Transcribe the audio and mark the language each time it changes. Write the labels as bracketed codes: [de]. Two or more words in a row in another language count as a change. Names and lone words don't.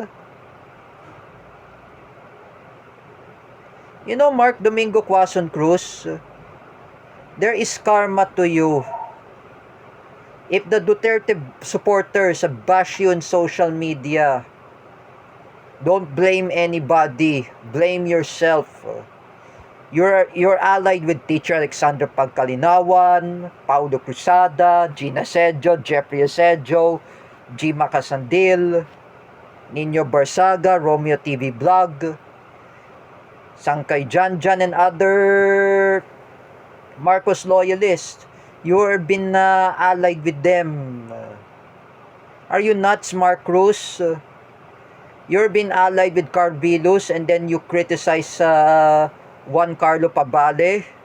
[en] You know, Mark Domingo Quazon Cruz, there is karma to you. If the Duterte supporters bash you on social media, don't blame anybody. Blame yourself. You're allied with Teacher Alexander Pagkalinawan, Paulo Cruzada, Gina Sedjo, Jeffrey Sedjo, G. Macasandil, Nino Barsaga, Romeo TV Vlog, Sangkay Janjan, and other Marcos loyalists. You've been allied with them. Are you nuts, Mark Cruz? You've been allied with Carl Villos and then you criticize Juan Carlo Pabale.